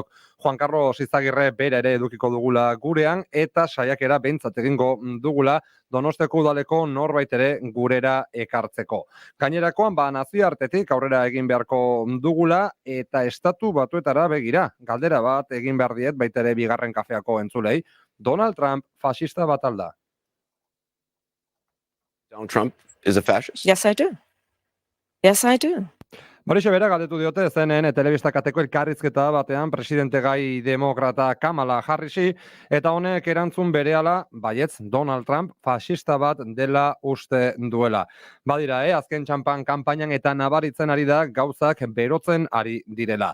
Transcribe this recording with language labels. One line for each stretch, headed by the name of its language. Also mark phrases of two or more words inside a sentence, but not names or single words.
Basque: Juan Carlos Izagirre bera ere edukiko dugula gurean eta saiakera behintzat egingo dugula Donostiako udaleko norbait ere gurera ekartzeko. Gainerakoan nazioartetik aurrera egin beharko dugula eta estatu batuetara begira. Galdera bat egin behar diet baitere 2. kafeako entzulei. Donald Trump fascista bat alda.
English: Donald Trump is a fascist? Yes, I do. Yes, I do.
Basque: Marixe bera galdetu diote CNN telebistakateko elkarrizketa batean presidente gai demokrata Kamala Harrisi, eta honek erantzun berehala baietz Donald Trump fascista bat dela uste duela. Badira, azken txampan kanpainan eta nabaritzen ari da gauzak berotzen ari direla.